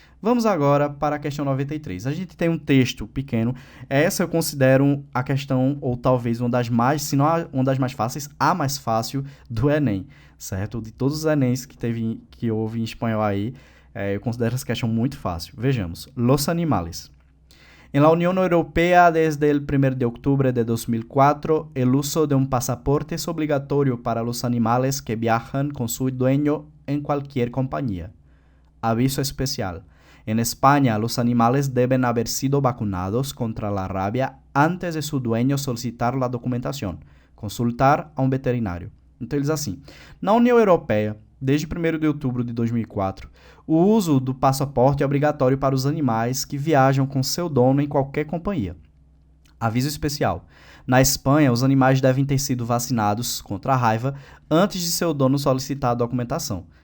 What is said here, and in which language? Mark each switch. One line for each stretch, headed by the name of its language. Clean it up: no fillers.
Portuguese: Vamos agora para a questão 93. A gente tem um texto pequeno, essa eu considero a questão, ou talvez uma das mais, se não uma das mais fáceis, a mais fácil do Enem, certo? De todos os Enems que houve em espanhol aí, eu considero essa questão muito fácil. Vejamos,
Spanish: los animales. En la Unión Europea, desde el 1 de octubre de 2004, el uso de un pasaporte es obligatorio para los animales que viajan con su dueño en cualquier compañía. Aviso especial. En España, los animales deben haber sido vacunados contra la rabia antes de su dueño solicitar la documentación.
Portuguese: Consultar a um veterinário. Então, eles assim. Na União Europeia, desde 1º de outubro de 2004, o uso do passaporte é obrigatório para os animais que viajam com seu dono em qualquer companhia. Aviso especial. Na Espanha, os animais devem ter sido vacinados contra a raiva antes de seu dono solicitar a documentação.